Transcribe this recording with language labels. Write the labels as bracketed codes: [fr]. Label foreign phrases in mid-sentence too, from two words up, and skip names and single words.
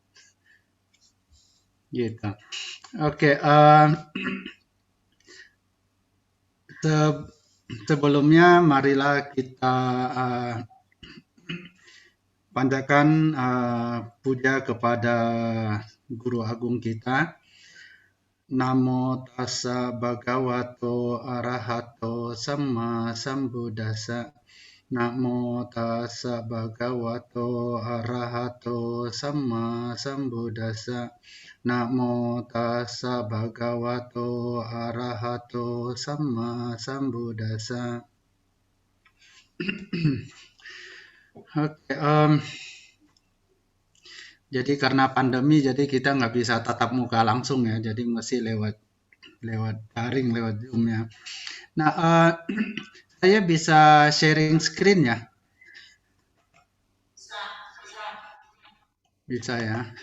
[id] Gitu. Oke, se- sebelumnya marilah kita panjatkan puja kepada Guru Agung kita. [pi] Namo tassa bhagavato arahato sama sambuddhassa. Namo tassa bhagavato arahato sama sambuddhassa. Namo tassa bhagavato arahato sama sambuddhassa. [id] Oke, jadi karena pandemi, jadi kita nggak bisa tatap muka langsung ya, jadi masih lewat lewat daring, lewat Zoom ya. Nah, saya bisa [en] sharing screen [id] ya, bisa ya.